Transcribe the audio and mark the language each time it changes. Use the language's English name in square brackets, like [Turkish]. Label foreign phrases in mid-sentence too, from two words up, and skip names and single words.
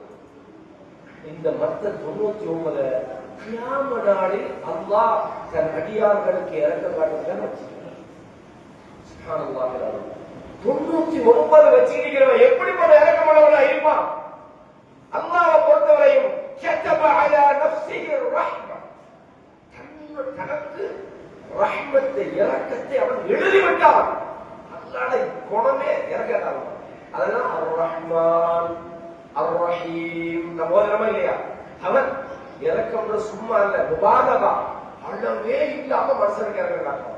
[Tamil] இந்த மற்ற 99 கியாம நாளில் அல்லாஹ் தன் அடியார்களுக்கு இறக்கம் காட்டுறதுதான் வச்சிருக்கிறார். சுப்ஹானல்லாஹ். 99 வச்சிருக்கிறவன் எப்படிப்பட்ட இறக்கமானவனா இருப்பான்? அல்லாஹ்வை பொறுத்தவரையும் [Arabic] كتب على نفسه الرحمة, [Tamil] தனக்கு ரஹ்மத்தை இரக்கத்தை அவன் எழுதிவிட்டான். அல்லாஹ் குணமே இறக்கத்தான். அதெல்லாம் [Arabic] الرحمن الرحيم [Tamil] நம்ம ஓதுறோமா இல்லையா? அவன் இறக்கம் சும்மா இல்ல, முபாரகா, அளவே இல்லாம மனுஷனுக்கு இறக்க காட்டுவான்.